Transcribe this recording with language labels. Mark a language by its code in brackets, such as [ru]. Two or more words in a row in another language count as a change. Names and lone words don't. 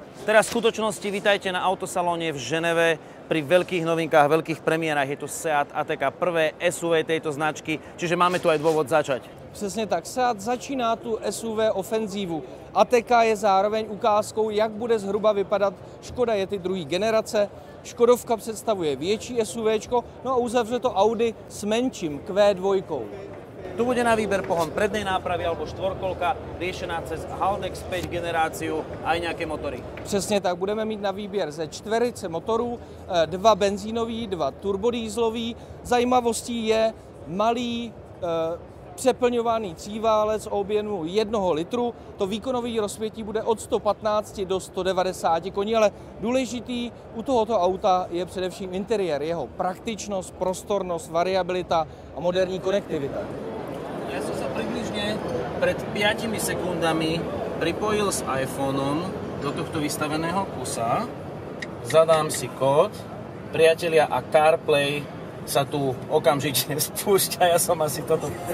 [sk] Teraz v skutočnosti vítajte na autosalóne v Ženeve pri veľkých novinkách, veľkých premiérach. Je to Seat Ateca, prvé SUV tejto značky, čiže máme tu aj dôvod začať. [cs] Přesně tak, Seat začíná tu SUV ofenzívu. Ateca je zároveň ukázkou, jak bude zhruba vypadat Škoda Yeti druhé generace. Škodovka představuje větší SUVčko, no a uzavře to Audi s menším Q2. Tu bude na výber pohon prednej nápravy alebo štvorkolka, riešená cez Haldex 5 generáciu aj nejaké motory. Přesně tak, budeme mít na výběr ze čtverice motorů, dva benzínový, dva turbodýzlový. Zajímavostí je malý přeplňovaný tříválec o objemu 1 litru. To výkonové rozpětí bude od 115 do 190 koní, ale důležitý u tohoto auta je především interiér, jeho praktičnost, prostornost, variabilita a moderní konektivita. [sk] Ja som sa približne pred 5 sekundami pripojil s iPhoneom do tohto vystaveného kusa. Zadám si kód, priatelia, a CarPlay sa tu okamžite spúšťa. Ja som asi toto...